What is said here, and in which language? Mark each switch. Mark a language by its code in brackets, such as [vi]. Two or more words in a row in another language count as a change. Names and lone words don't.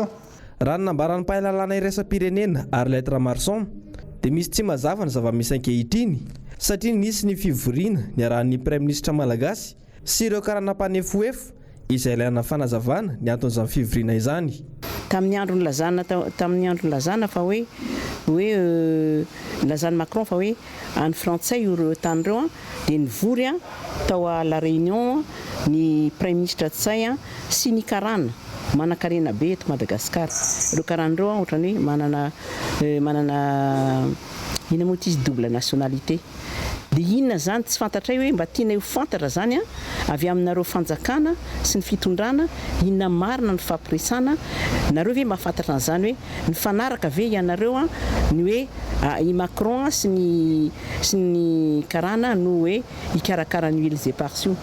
[mg] Raha nambaran'ny mpahay lalàna iraisam-pirenena Arlette Ramarson dia misy tsy mazava ny zava-misy ankehitriny satria nisy ny fivoriana niarahan'ny [fr] Prime Ministre [mg] malagasy sy ireo karana mpanefoefo izay ilana fanazavana ny anton'izany fivoriana izany. Tamin'ny andron'ny lazana fa hoe lazany Macron fa hoe any frantsay io tany ireo dia nivory tao [fr] à la réunion [mg] ny [fr] Prime Ministre [mg] Tsay sy ny karana manan-karena be eto Madagasikara. Ireo karana ireo ohatrany hoe manana ina moa izy [fr] double nationalité. [mg] Dia inona zany tsy fantatray hoe mba tiana ho fantatra zany avy aminareo fanjakana sy ny fitondrana inona marina ny fampiresana nareo ve mahafantatra an'izany hoe ny fanaraka ve ianareo ny hoe i Macron sy ny karana no hoe hikarakara ny Îles Éparses io.